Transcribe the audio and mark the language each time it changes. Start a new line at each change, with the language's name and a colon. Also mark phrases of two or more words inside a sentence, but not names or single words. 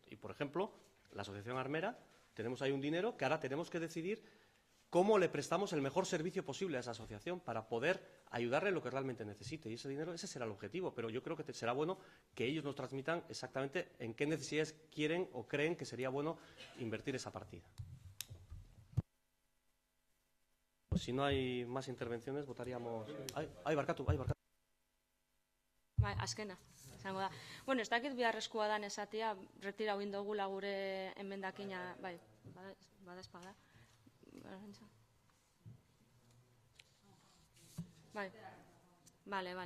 Spanish: Y, por ejemplo, la Asociación Armera, tenemos ahí un dinero que ahora tenemos que decidir cómo le prestamos el mejor servicio posible a esa asociación para poder ayudarle en lo que realmente necesite. Y ese dinero, ese será el objetivo, pero yo creo que será bueno que ellos nos transmitan exactamente en qué necesidades quieren o creen que sería bueno invertir esa partida. Pues si no hay más intervenciones, votaríamos...
Basque: Ai, barkatu. Bai, azkena, izango da. Bueno, ez dakit beharrezkoa dan esatea, retirau indogula gure emendakina, bai, badaezpada. Bai, bale.